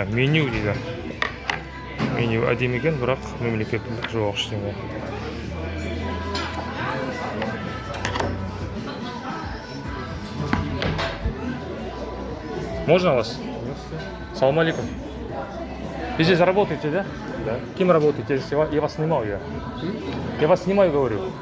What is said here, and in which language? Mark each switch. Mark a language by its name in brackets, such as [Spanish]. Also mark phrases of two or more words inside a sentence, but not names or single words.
[Kazakh] Меню дейді. Меню әдемі екен, бірақ мемлекеттік жоқ ештеңе. [Russian] Можно вас? [Arabic] السلام عليكم. [Russian] Вы здесь работаете, да? Да. Кем работаете? Я вас снимаю. Я вас снимаю, говорю.